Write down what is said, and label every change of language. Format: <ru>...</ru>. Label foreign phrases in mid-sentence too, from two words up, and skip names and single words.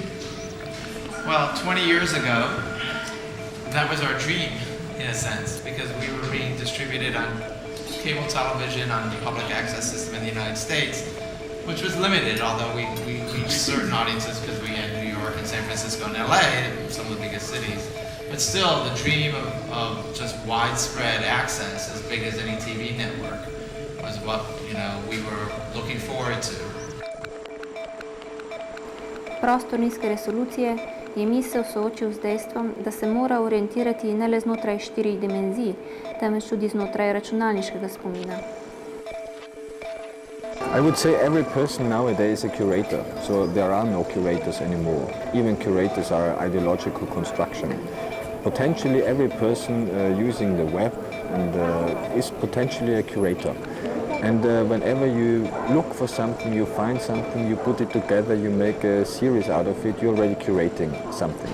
<en>Well, 20 years ago, that was our dream, in a sense, because we were being distributed on cable television on the public access system in the United States, which was limited, although we reached certain audiences because we had New York and San Francisco and LA, some of the biggest cities. But still, the dream of just widespread access, as big as any TV network, was what we were looking forward to.</en> <sl>Prostor nizke resolucije je misel soočil z dejstvom, da se mora orientirati ne le znotraj 4 dimenzij, temveč tudi znotraj računalniškega spomina.</sl> <en>I would say every person nowadays is a curator, so there are no curators anymore. Even curators are ideological construction. Potentially every person using the web is potentially a curator. And whenever you look for something, you find something, you put it together, you make a series out of it, you're already curating something.</en>